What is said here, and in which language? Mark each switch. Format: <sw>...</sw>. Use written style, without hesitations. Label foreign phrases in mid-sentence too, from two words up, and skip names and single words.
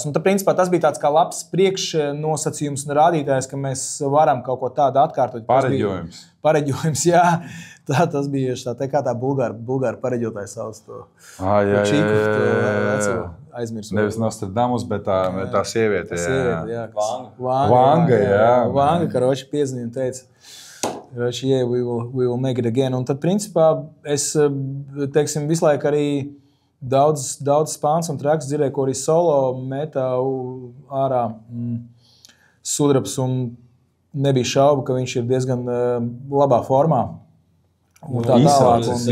<lv>Un tad, principā, tas bija tāds kā labs priekšnosacījums un rādītājs, ka mēs varam kaut ko tādu atkārtot. Pareģojums, jā. Tas bija kā tā bulgāra pareģotājs savs to. Jā. Aizmirsu. Nevis Nostradamus, bet tā sieviete. Jā. Vanga, karoči piezīmē un teica.</lv> <en>Yeah, we will make it again.</en> <lv>Un tad, principā, es, teiksim, visu laiku arī daudz spāns un treks dzirdēju, ko arī solo metā ārā Sudrabs, un nebija šaubu, ka viņš ir diezgan labā formā. Un tā tālāk.</lv>